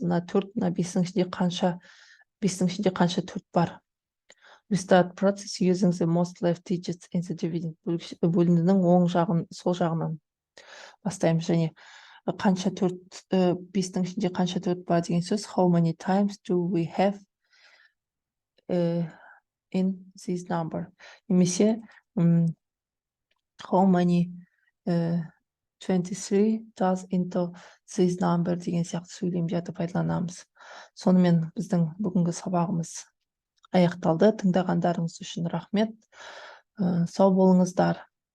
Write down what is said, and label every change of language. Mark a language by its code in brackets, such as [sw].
[kk] Мына 4, мына 5-ің ішінде қанша 4 бар. [en] We start process using the most left digits in the dividend. [kk] Бөліндінің оң жағын, сол жағынан бастаймыз. Және қанша 4, 5-ің ішінде қанша 4 бар деген сөз. [en] How many times do we have in this number? [kk] Немесе [en] how many 23 does into this number [kk] деген сияқты сөйлемдерді пайдаланамыз. Сонымен біздің бүгінгі сабағымыз аяқталды. Тыңдағандарыңыз үшін рахмет. Сау болыңыздар.